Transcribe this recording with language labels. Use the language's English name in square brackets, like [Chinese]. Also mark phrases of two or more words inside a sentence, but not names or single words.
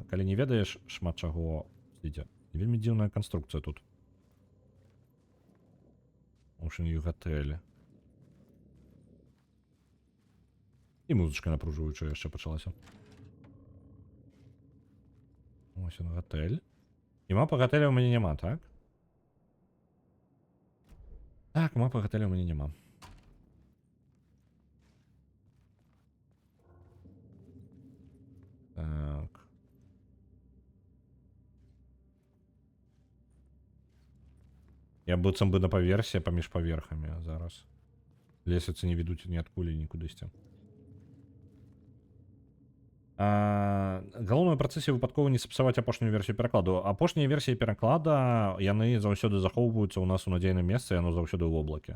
[Belarusian] Калі не ведаеш, шмат чаго ідзе. Вельмі дзіўная канструкцыя тут. Ocean View гатэлі. І музычка напружваючая яшчэ пачалася. [Ukrainian] Ось він готель. І мапи готелю у мене нема, так? Так, мапи готелю у мене нема. Так. [Belarusian] Я быццам бы на паверсе паміж паверхамі зараз. Лесвіцы не ведуць ніадкуль і нікудысьці. Галоўнае ў працэсе выпадкова не сапсаваць апошнюю версію перакладу. Апошнія версіі пераклада, яны заўсёды захоўваюцца ў нас у надзейным месцы, яно заўсёды ў воблаке.